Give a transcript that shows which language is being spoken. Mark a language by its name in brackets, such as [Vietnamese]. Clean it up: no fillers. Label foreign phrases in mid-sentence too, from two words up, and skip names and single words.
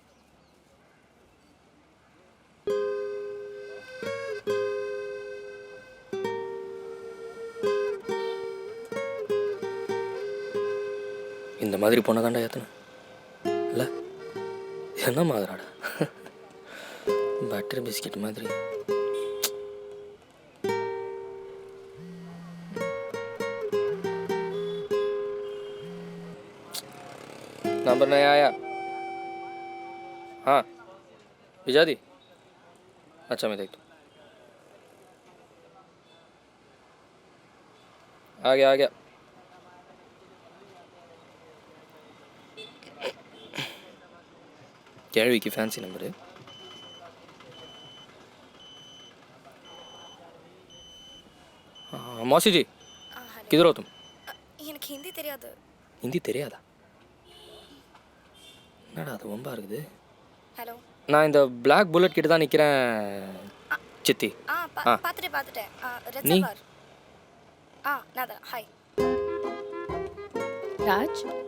[Tamil] இந்த மாதிரி பொண்ணை தாண்டா ஏற்றணும் இல்லை என்ன மாதிரிடா [English] butter biscuit [Tamil] மாதிரி [Hindi] नंबर नहीं आया हाँ भिजा दी अच्छा मैं देखता हूँ आ गया கேள்வி की [English] fancy number [Hindi] है मौसी जी किधर हो तुम [Tamil] எனக்கு ஹிந்தி தெரியாது. हिंदी தெரியாதா என்னடா அது ரொம்ப இருக்குது ஹலோ. நான் இந்த Black Bullet கிட்ட தான் நிக்கிறேன் சித்தி பாத்துட்டேன். நீ ரெட்சவர். நான் ஹாய். ராஜ்.